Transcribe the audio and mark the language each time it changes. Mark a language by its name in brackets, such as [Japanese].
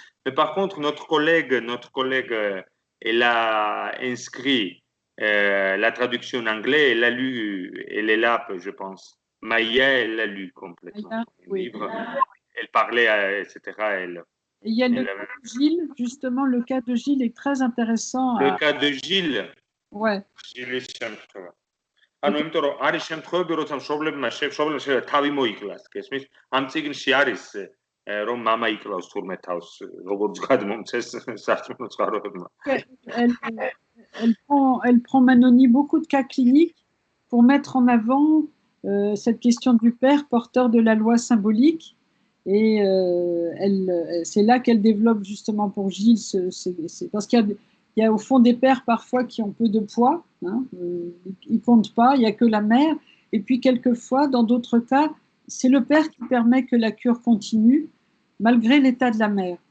[French] Mais par contre, notre collègue, elle a inscrit la traduction en anglais. Elle a lu, elle est là, je pense. Maya, elle l'a lu complètement. Maya, oui. Livre. Elle parlait, etc. Et il y a le cas de Gilles, justement, le cas de Gilles est très intéressant. Le cas de Gilles. Ouais. [Georgian] Gilles შემთხვევა. ანუ იმიტომ რომ არის შემთხვევები, როცა მშობლებმა შეიძლება თავი მოიკლას, გესმის? ამ წიგნში არის რომ მამა იკლავს თურმე თავს, როგორც გადმომცეს სასწავლო წყაროებმა. [French] Elle prend Manoni beaucoup de cas cliniques pour mettre en avant cette question du père porteur de la loi symbolique. Et c'est là qu'elle développe justement pour Gilles, parce qu'il y a au fond des pères parfois qui ont peu de poids, hein, ils ne comptent pas, il n'y a que la mère, et puis quelquefois, dans d'autres cas, c'est le père qui permet que la cure continue, malgré l'état de la mère.